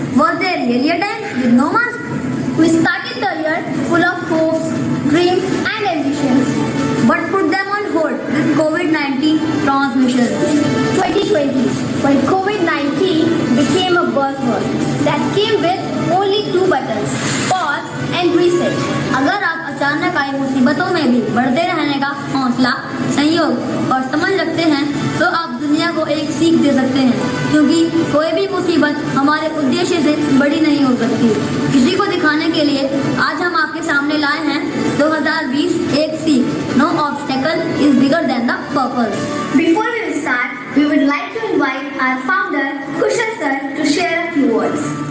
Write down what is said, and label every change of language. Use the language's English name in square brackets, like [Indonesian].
[English] Was there really a time with no mask? We started the year full of hopes, dreams, and ambitions, but put them on hold with COVID-19 transmission. 2020, when COVID-19 became a buzzword that came with only two buttons, pause and reset. [Hindi] अगर आप अचानक आई मुसीबतों में भी बढ़ते रहने का हौसला, संयोग और समझ रखते हैं तो आप दुनिया को एक सीख दे सकते हैं, क्योंकि कोई भी मुसीबत हमारे उद्देश्य से बड़ी नहीं हो सकती। किसी को दिखाने के लिए आज हम आपके सामने लाए हैं 2020 एक सीख। [English] No obstacle is bigger than the purpose. Before we will start, we would like to invite our founder Kushal sir to share a few words.